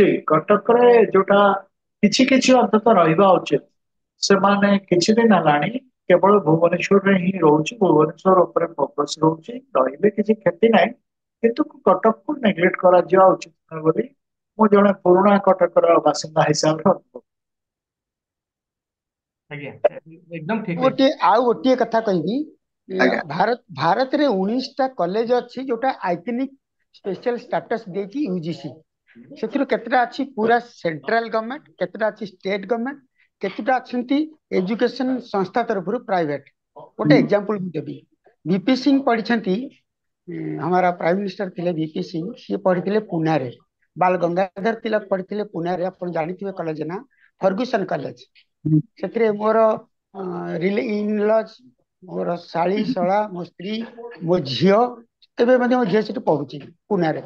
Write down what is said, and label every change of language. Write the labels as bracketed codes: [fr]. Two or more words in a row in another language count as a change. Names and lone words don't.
[or] କଟକରେ ଯୋଉଟା କିଛି କିଛି ଅନ୍ତତଃ ରହିବା ଉଚିତ, ସେମାନେ କିଛି ଦିନ ହେଲାଣି କେବଳ ଭୁବନେଶ୍ୱରରେ ହିଁ ରହୁଛି, ଭୁବନେଶ୍ୱର ଉପରେ ଫୋକସ ରହୁଛି। ରହିଲେ କିଛି କ୍ଷତି ନାହିଁ, କିନ୍ତୁ କଟକକୁ ନେଗ୍ଲେକ୍ଟ କରାଯିବା ଉଚିତ ନୁହେଁ ବୋଲି ମୁଁ ଜଣେ ପୁରୁଣା କଟକର ବାସିନ୍ଦା ହିସାବରେ ଅନୁଭବ। ଆଜ୍ଞା, [hi] एकदम ठीक है। [or] ଗୋଟିଏ ଆଉ ଗୋଟିଏ କଥା କହିବି, ଆଜ୍ଞା ଭାରତରେ 19ଟା କଲେଜ ଅଛି ଯୋଉଟା [en] iconic special status [or] ଦେଇଛି ୟୁଜିସି। ସେଥିରୁ କେତେଟା ଅଛି ପୁରା [en] central government, [or] କେତେଟା ଅଛି [en] state government, [or] କେତେଟା ଅଛନ୍ତି ଏଜୁକେସନ ସଂସ୍ଥା ତରଫରୁ ପ୍ରାଇଭେଟ। ଗୋଟେ ଏକ୍ଜାମ୍ପଲ ମୁଁ ଦେବି। ଭିପି ସିଂ ପଢିଛନ୍ତି, [hi] हमारा प्राइम मिनिस्टर [or] ଥିଲେ ଭିପି ସିଂ, ସିଏ ପଢିଥିଲେ ପୁନାରେ। ବାଲ ଗଙ୍ଗାଧର ତିଲକ ପଢିଥିଲେ ପୁନାରେ, ଆପଣ ଜାଣିଥିବେ କଲେଜ ନା ଫର୍ଗୁସନ କଲେଜ। ସେଥିରେ ମୋର ଇନଲଜ, ମୋର ଶାଳୀ ଶଳା, ମୋ ସ୍ତ୍ରୀ, ମୋ ଝିଅ, ଏବେ ମଧ୍ୟ ମୋ ଝିଅ ସେଠି ପଢୁଛି ପୁନାରେ।